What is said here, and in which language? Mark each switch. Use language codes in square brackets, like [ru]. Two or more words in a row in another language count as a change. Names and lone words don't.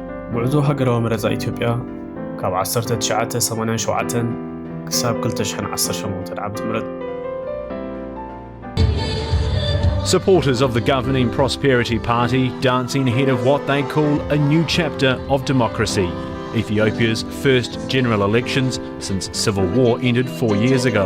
[ti] ጉዕዞ ሃገራዊ መረፃ ኢትዮጵያ ካብ 1987 ክሳብ 2018 ዓመተ ምህረት [en] Supporters of the governing Prosperity Party dancing ahead of what they call a new chapter of democracy, Ethiopia's first general elections since civil war ended 4 years ago.